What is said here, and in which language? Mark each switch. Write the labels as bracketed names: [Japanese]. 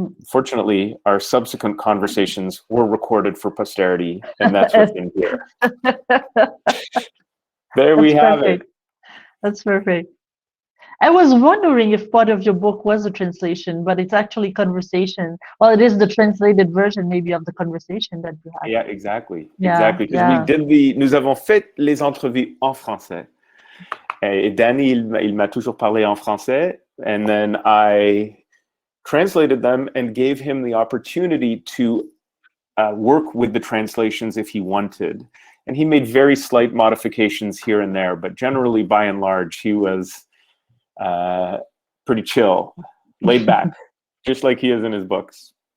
[English] Fortunately, our subsequent conversations were recorded for posterity, and that's what's in here. There we have it. That's perfect. I was wondering if part of your book was a translation, but it's actually conversation. Well, it is the translated version, maybe, of the conversation that you had. Yeah, exactly. Yeah, exactly. [French] Because nous avons fait les entrevues en français. Et Danny, il m'a toujours parlé en français. [English] And then I translated them and gave him the opportunity to work with the translations if he wanted. And he made very slight modifications here and there, but generally, by and large, he was pretty chill, laid back, just like he is in his books.